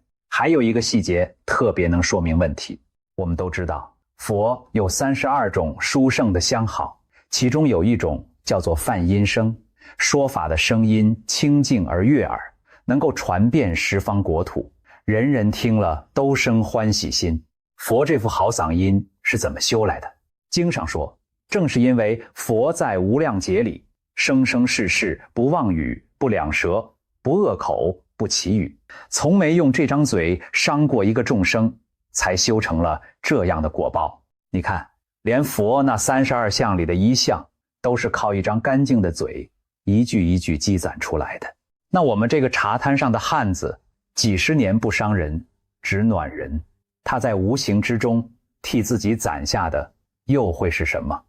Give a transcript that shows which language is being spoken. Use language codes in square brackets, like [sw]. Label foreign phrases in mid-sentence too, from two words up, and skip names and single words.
[zh] 還有一個細節特別能說明問題。我們都知道，佛有32種殊勝的相好，其中有一種叫做梵音聲，說法的聲音清淨而悅耳，能夠傳遍十方國土，人人聽了都生歡喜心。佛這副好嗓音是怎麼修來的？經上說，正是因為佛在無量劫裡，生生世世不妄語，不兩舌，不惡口，不綺語，從沒用這張嘴傷過一個眾生，才修成了這樣的果報。你看，連佛那32相裡的一項，都是靠一張乾淨的嘴，一句一句積攢出來的。那我們這個茶攤上的漢子，幾十年不傷人，只暖人，他在無形之中替自己攢下的，又會是什麼？